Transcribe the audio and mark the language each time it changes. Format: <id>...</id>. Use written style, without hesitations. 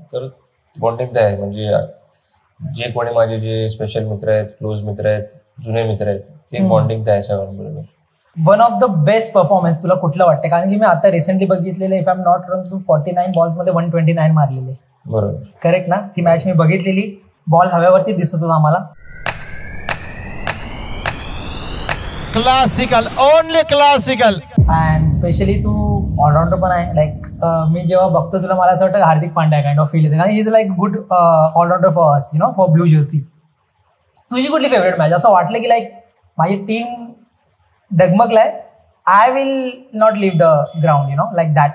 <mr>तर बॉन्डिंग तर आहे. म्हणजे जे कोणी माझे जे स्पेशल मित्र आहेत, क्लोज मित्र आहेत, जुने मित्र आहेत, ते बॉन्डिंग तर आहे सगळ्यांबरोबर. One of the best performance तुला कुठलं वाटतं? कारण की मी आता रिसेंटली बघितलेलं,</mr> <en>if I am not wrong,</en> <mr>Tu 49 balls मध्ये 129 मारलेले. बरोबर, करेक्ट ना? ती मॅच मी बघितलेली. बॉल हव्यावरती दिसत होता आम्हाला. Classical, only classical. And specially Tu all-rounder पण आहे. लाईक मी जेव्हा बघतो तुला, मला असं वाटतं Hardik Pandya kind of feel येते.</mr> <en>कारण he is like good allrounder for us, you know, for blue jersey.</en> <mr>तुझी कुठली फेवरेट मॅच? असं वाटलं की लाईक माझी team डगमगलाय,</mr> <en>I will not leave the ground, you know, like that.</en>